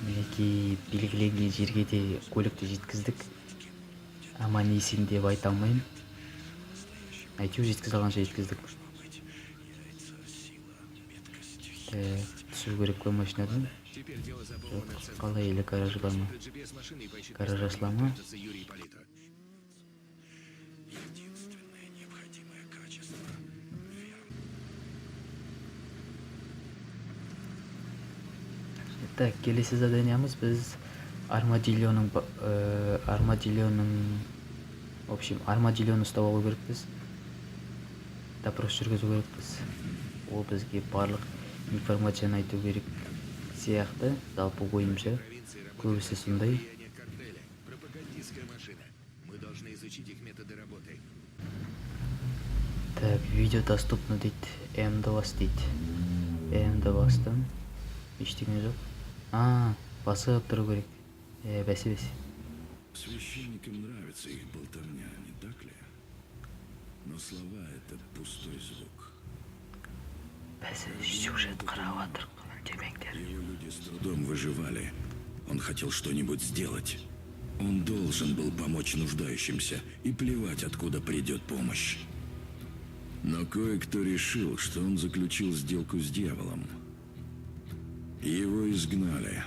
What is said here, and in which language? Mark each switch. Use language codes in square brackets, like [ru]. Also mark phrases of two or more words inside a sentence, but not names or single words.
[kk] бәлки белгіленген жерге де көлікті жеткіздік. Аман есен деп айта алмаймын. Әйтеуір жеткізе алғанша жеткіздік. Түсу керек қой машинадан. [ru] Теперь дело за [kk] Жоқ, [ru] полной [kk] қалай или гараж бар ма? [ru] GPS-машины и поищет [kk] Гараж [ru] место, [kk] ашыла [ru] где [kk] ма? [ru] прячется Юрий Ипполитов. Единственное необходимое качество. [kk] Так, келесі заданиямыз біз армадиллоның [ru] в общем, [kk] армадиллоны ұстап алу керекпіз. Допрос жүргізу керекпіз. Ол бізге барлық информацияны айту керек сияқты. Жалпы ойымша [ru] Провинции [kk] көбісі [ru] работает [kk] сондай. [ru] влияние картеля. Пропагандистская машина. Мы должны изучить их методы работы. [kk] Так, [ru] видео доступно [kk] дейді. М-ді бас дейді. М-ді бастым. Ештеңе жоқ. Басып тұру керек. Бәсе. [ru] Священникам нравится их болтовня, не так ли? Но слова — это пустой звук. [kk] Бәсе, сюжет қарап жатыр, демеңдер. [ru] Его люди с трудом выживали. Он хотел что-нибудь сделать. Он должен был помочь нуждающимся и плевать, откуда придет помощь. Но кое-кто решил, что он заключил сделку с дьяволом. Его изгнали.